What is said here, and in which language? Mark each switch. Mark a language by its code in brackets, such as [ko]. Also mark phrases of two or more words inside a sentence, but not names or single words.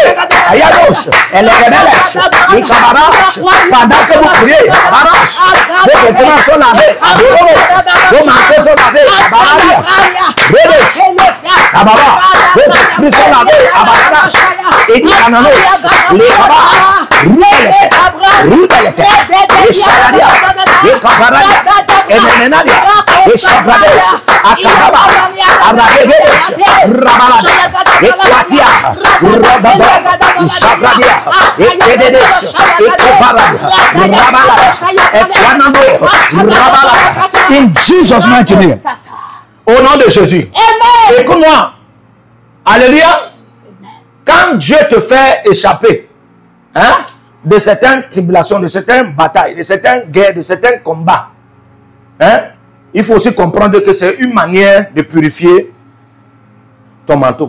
[fr] Ayados, Elegedeles, Ikabaras, pendant que vous priez, Abaras, vos vêtements sont lavés, Adoros, vos manteaux sont lavés, Abaria, Redes, Ababa, vos esprits sont lavés, Abaras, et dit Ananos, les Abas, Rudelete, et Sharadia, et Kabaradia, et Menadia, et Shabrades, Akababa, Arabedes, Rabalada, et Kwatia, Rababa, Shabradia, et Kededes, et Kobarada, Rabalada, et Kwanamo, Rabalada, [en] in Jesus' mighty name. [fr] Au nom de Jésus. Écoute-moi. Alléluia. Quand Dieu te fait échapper de certaines tribulations, de certaines batailles, de certaines guerres, de certains combats, il faut aussi comprendre que c'est une manière de purifier ton manteau.